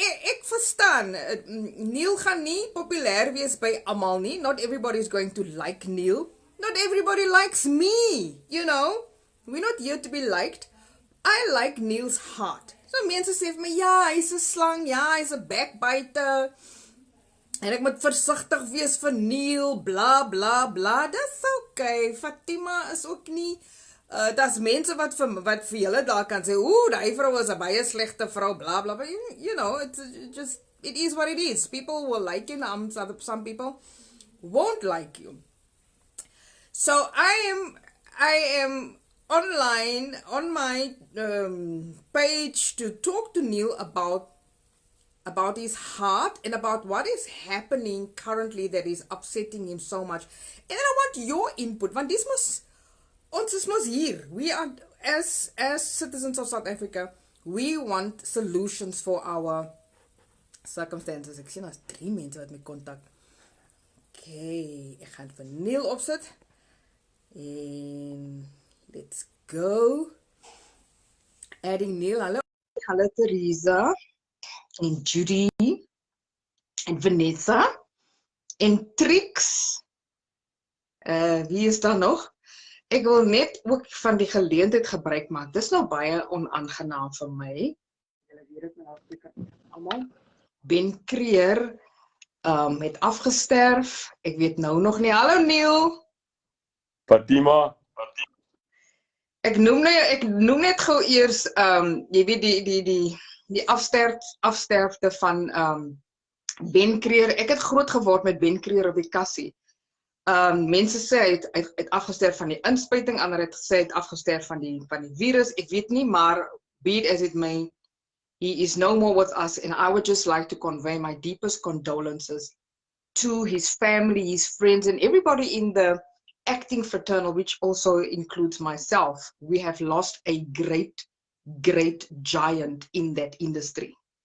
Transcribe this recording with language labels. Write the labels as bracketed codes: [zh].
[af] Ek verstaan, Neil gaan nie populêr wees by almal nie. [en] Not everybody is going to like Neil. Not everybody likes me, you know. We're not here to be liked. I like Neil's heart. [af] So mense sê vir my, ja, hy's 'n slang, ja, hy's 'n backbiter. En ek moet versigtig wees vir Neil, bla bla bla. Dis okay. Fatima is ook nie daar's mense wat vir julle daar kan sê, daai vrou is 'n baie slegte vrou, bla bla bla. [en] You know, it is what it is. People will like you, and some people won't like you. So I am online on my page to talk to Neil about his heart and about what is happening currently that is upsetting him so much. And then I want your input, [af] want ons is mos hier. [en] We are, as citizens of South Africa, we want solutions for our circumstances. [af] Ek sien daar's 3 mense wat my kontak. Okay, ek gaan vir Neil opsit. [en] En let's go. Adding Neil. [af] Hallo Teresa. En Judy. En Vanessa. En Trix. Wie is daar nog? Ek wil net ook van die geleentheid gebruik maak. Dis nou baie onaangenaam vir my. Julle weet dit nou almal. Ben Creer het afgesterf. Ek weet nou nog nie. Hallo Neil. Fatima. Ek noem net gou eers jy weet die afsterfte van Ben Creer. Ek het groot geword met Ben Creer op die kassie. Mense sê hy het afgesterf van die inspuiting, ander het gesê hy het afgesterf van die virus. Ek weet nie, maar [en] be it as it may, he is no more with us, and I would just like to convey my deepest condolences to his family, his friends, and everybody in the acting fraternal, which also includes myself. We have lost a great giant in that industry.